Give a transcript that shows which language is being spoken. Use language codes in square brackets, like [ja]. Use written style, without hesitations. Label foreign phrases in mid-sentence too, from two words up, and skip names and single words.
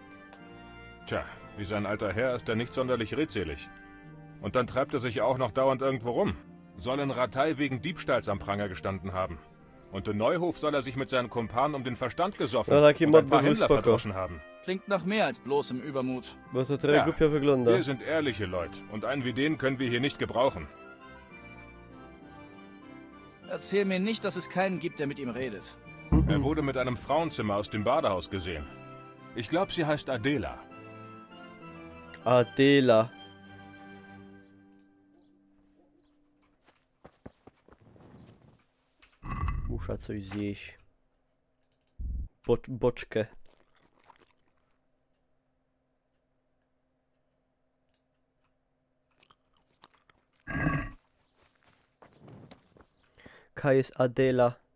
[de] Tja, wie sein alter Herr ist er nicht sonderlich redselig. Und dann treibt er sich auch noch dauernd irgendwo rum. Soll in Ratei wegen Diebstahls am Pranger gestanden haben. Und in Neuhof soll er sich mit seinen Kumpanen um den Verstand gesoffen und ein paar Händler verdroschen haben. Klingt nach mehr als bloßem Übermut. [pl] Bo to trochę głupio wygląda. [de] Wir sind ehrliche Leute und einen wie den können wir hier nicht gebrauchen. Erzähl mir nicht, dass es keinen gibt, der mit ihm redet. Er wurde mit einem Frauenzimmer aus dem Badehaus gesehen. Ich glaube, sie heißt Adela. [pl] Adela. Muszę coś zjeść. Boczkę. K jest Adela.